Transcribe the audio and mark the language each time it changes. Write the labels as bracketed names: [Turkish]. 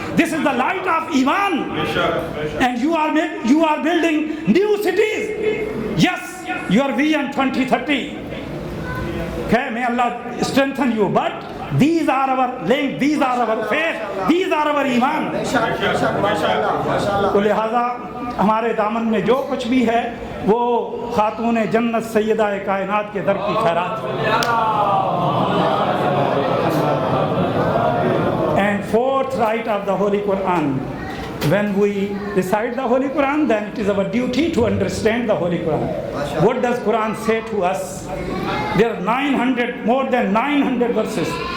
[English] This is the light of Iman. And you are building new cities. Yes, your vision 2030. Okay, may Allah strengthen you. But these are our link, these are our faith, these are our Iman. [Urdu] تو لہذا ہمارے دامن میں جو کچھ بھی ہے وہ خاتون جنت سیدہ کائنات کے در کی خیرات. [English] And fourth right of the Holy Quran, when we recite the Holy Quran, then it is our duty to understand the Holy Quran. What does Quran say to us? There are more than 900 verses.